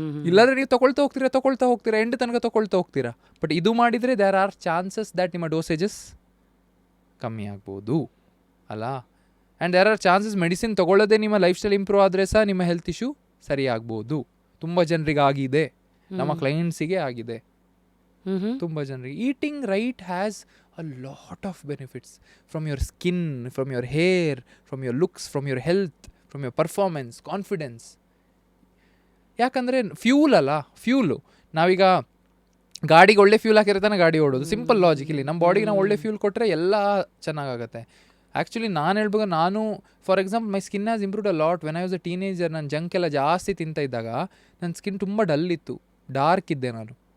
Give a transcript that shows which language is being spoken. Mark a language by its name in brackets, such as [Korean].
[Kannada] ಇಲ್ಲಾಂದರೆ ನೀವು ತೊಗೊಳ್ತಾ ಹೋಗ್ತೀರಾ ಎಂಡ್ ತನಕ ತೊಗೊಳ್ತಾ ಹೋಗ್ತೀರಾ. ಬಟ್ ಇದು ಮಾಡಿದರೆ [English] there are chances that [Kannada] ನಿಮ್ಮ ಡೋಸೇಜಸ್ ಕಮ್ಮಿ ಆಗ್ಬೋದು ಅಲ್ಲ. [English] and there are chances [Kannada] medicine ತೊಗೊಳ್ಳೋದೇ ನಿಮ್ಮ ಲೈಫ್ ಸ್ಟೈಲ್ ಇಂಪ್ರೂವ್ ಆದರೆ ಸಹ ನಿಮ್ಮ ಹೆಲ್ತ್ ಇಶ್ಯೂ ಸರಿ ಆಗ್ಬೋದು. ತುಂಬ ಜನರಿಗೆ ಆಗಿದೆ, ನಮ್ಮ ಕ್ಲೈಂಟ್ಸಿಗೆ ಆಗಿದೆ, ತುಂಬ ಜನರಿಗೆ. [English] Eating right has a lot of benefits, from your skin, from your hair, from your looks, from your health, from your performance, confidence. [Kannada] ಯಾಕಂದರೆ ಫ್ಯೂಲ್ ಅಲ್ಲ, ಫ್ಯೂಲು. ನಾವೀಗ ಗಾಡಿಗೆ ಒಳ್ಳೆ ಫ್ಯೂಲ್ ಹಾಕಿರ್ತಾನೆ ಗಾಡಿ ಓಡೋದು, ಸಿಂಪಲ್ ಲಾಜಿಕ್. ಇಲ್ಲಿ ನಮ್ಮ ಬಾಡಿಗೆ ನಾವು ಒಳ್ಳೆ ಫ್ಯೂಲ್ ಕೊಟ್ಟರೆ ಎಲ್ಲ ಚೆನ್ನಾಗಾಗುತ್ತೆ. ಆ್ಯಕ್ಚುಲಿ ನಾನು ಹೇಳ್ಬೇಕು, ನಾನು for example [English] My skin has improved a lot. When I was a teenager, [Kannada] ನಾನು ಜಂಕ್ ಎಲ್ಲ ಜಾಸ್ತಿ ತಿಂತಾ ಇದ್ದಾಗ ನನ್ನ ಸ್ಕಿನ್ ತುಂಬ ಡಲ್ ಇತ್ತು, ಡಾರ್ಕ್ ಇದ್ದೆ ನಾನು.